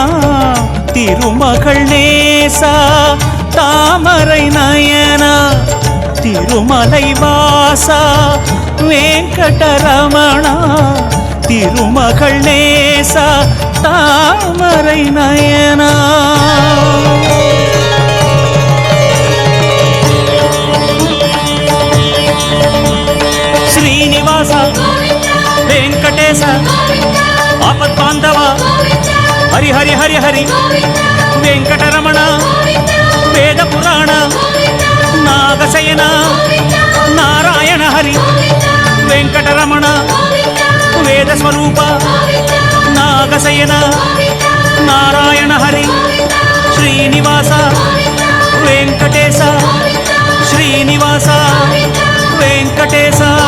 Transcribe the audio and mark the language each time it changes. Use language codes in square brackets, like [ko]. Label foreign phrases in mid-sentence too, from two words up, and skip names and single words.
[ta] திருமகள் நேசா தாமரை நயனா. திருமலை வாசா வெங்கடரமணா. திருமகள் நேசா தாமரை நயனா. [te] శ్రీనివాస వెంకటేశ ఆపద్బాంధవ హరి హరి హరి హరి వెంకటరమణ వేద పురాణ నాగశయన నారాయణ హరి వెంకటరమణ వేద స్వరూప నాగశయన నారాయణ హరి శ్రీనివాస వెంకటేశ శ్రీనివాస వెంకటేశ.